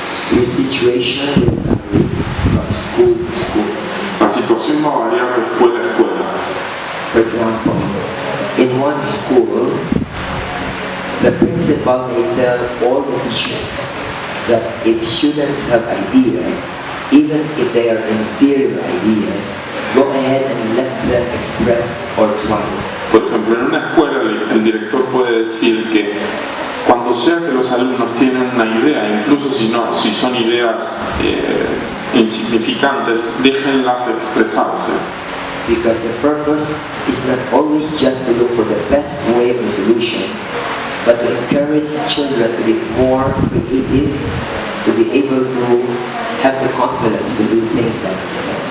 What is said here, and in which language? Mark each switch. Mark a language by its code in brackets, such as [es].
[en] The situation will vary from school to school. [es] La situación va a variar de escuela a escuela. [en] For example, in one school, the principal may tell all the teachers that if students have ideas, even if they are inferior ideas, go ahead and let them express or try. [es] Por ejemplo, en una escuela el director puede decir que cuando sea que los alumnos tienen una idea, incluso si son ideas insignificantes, déjenlas expresarse. [en] Because the purpose is not always just to look for the best way of solution, but to encourage children to be more creative, to be able to have the confidence to do things like this.